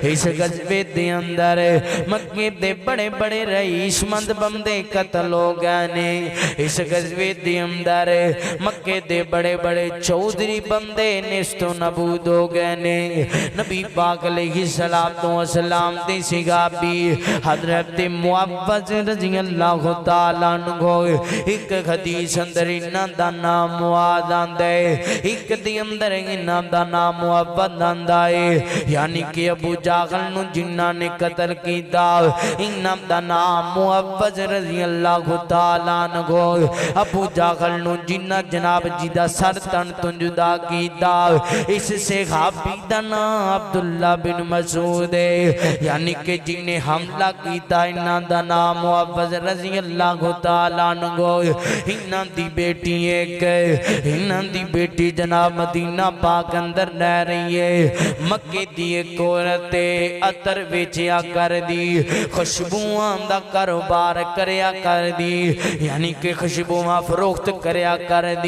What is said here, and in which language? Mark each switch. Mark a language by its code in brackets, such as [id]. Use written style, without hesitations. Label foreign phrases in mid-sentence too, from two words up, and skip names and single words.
[pa] اس غزوے دے اندر مکے دے بڑے بڑے رئیس مند بندے قتل ہو گئے نے اس غزوے دے اندر مکے دے بڑے بڑے چودری بندے نست و نبود ہو گئے نے نبی پاک علیہ السلام دے صحابی حضرت معوذ [ar] رضی اللہ تعالیٰ عنہ [pa] ایک حدیث اندر انہاں دا نام معاذ آندے ایک دی اندر انہاں دا نام نام معوذ آندا ہے. یعنی کہ ابو جہل نوں جنہاں نے قتل کیتا انہاں دا نام معوذ [ar] رضی اللہ تعالیٰ عنہ. [pa] ابو جہل نوں جنہاں جناب جی دا سر تن تو جدا کیتا اس صحابی دا نام عبداللہ بن مسعود ہے. یعنی کہ جنہاں حملہ کیتا انہاں دا نام معوذ [ar] رضی اللہ تعالیٰ عنہ. [pa] انہاں دی بیٹی ایک انہاں دی بیٹی جناب مدینہ پاک اندر رہ رہی ہے. مکے دی ایک عورت عطر بیچیا کر دی خوشبواں دا کاروبار کریا کر دی. یعنی کہ خوشبواں فروخت کریا کر دی.